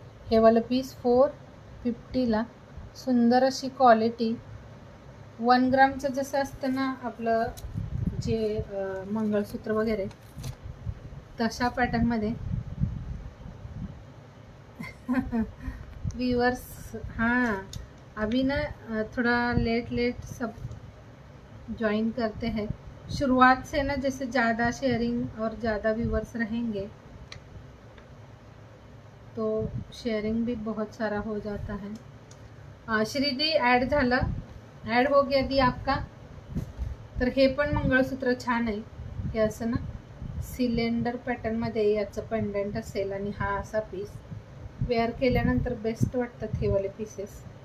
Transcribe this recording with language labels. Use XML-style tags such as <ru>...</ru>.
<mr>हे वालं पीस 450ला. सुंदर अशी क्वालिटी. 1 ग्रामचं जसं असतं ना आपलं जे मंगळसूत्र वगैरे, तशा पॅटर्नमध्ये.</mr> <hi>व्यूअर्स, हाँ अभी ना थोड़ा लेट सब ज्वाइन करते हैं। शुरुआत से ना जैसे ज़्यादा शेयरिंग और ज़्यादा व्यूअर्स रहेंगे तो शेयरिंग भी बहुत सारा हो जाता है। श्रीदी</hi> <mr>ॲड झालं,</mr> <hi>ॲड हो गया दी आपका.</hi> <mr>तर हे पण मंगळसूत्र छान आहे. हे असं ना सिलेंडर पॅटर्नमध्ये याचं पेंडंट असेल आणि हा असा पीस वेअर केल्यानंतर बेस्ट वाटतात हे वाले पीसेस.</mr>